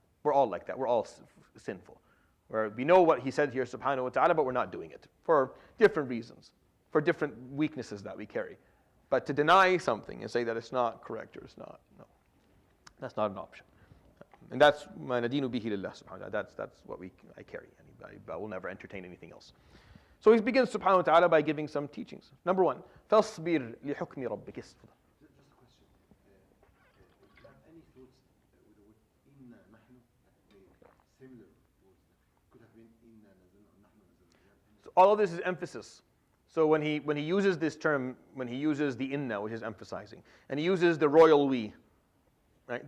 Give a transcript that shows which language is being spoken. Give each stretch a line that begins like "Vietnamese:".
English: We're all like that. We're all sinful. Where we know what he said here, subhanahu wa ta'ala, but we're not doing it for different reasons, for different weaknesses that we carry. But to deny something and say that it's not correct or it's not, no, that's not an option. And that's
Arabic: ma nadinu bihi lillah
English: subhanahu wa ta'ala. That's what I carry. I will never entertain anything else. So he begins subhanahu wa ta'ala by giving some teachings. Number one,
Arabic: فَاصْبِرْ لِحُكْمِ رَبِّكَ.
English: Just a question. Do you have any thoughts with inna nahnu, similar words? Could have been inna nazalna or nahnu nazalna. So all of this is emphasis. So when he uses this term, when he uses the inna, which is emphasizing, and he uses the royal we, right?